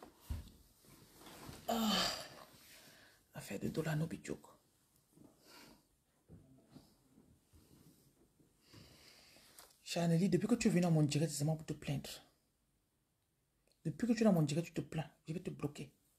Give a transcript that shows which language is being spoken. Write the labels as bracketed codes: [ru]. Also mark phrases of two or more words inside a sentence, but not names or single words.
[fr] Affaire de dollars [pcm] no be joke. [fr] Chaneli, depuis que tu es venu dans mon direct, c'est seulement pour te plaindre. Depuis que tu es dans mon direct, tu te plains. Je vais te bloquer.